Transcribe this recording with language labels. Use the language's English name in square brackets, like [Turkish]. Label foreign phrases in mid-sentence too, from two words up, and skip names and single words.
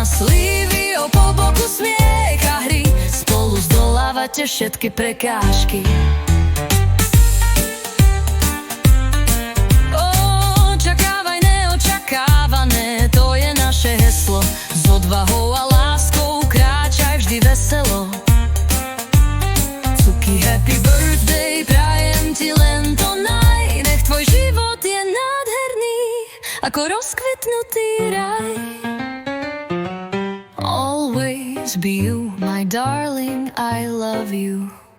[Slovak] Slívy po boku, smiech a hry. Spolu zdolávate všetky prekážky. To je naše heslo. S odvahou a láskou kráčaj vždy veselo. Cuky, [English] happy birthday, [Slovak] prajem ti len to naj. Nech tvoj život je nádherný ako rozkvetnutý raj. [English] Always be you, my darling, I love you.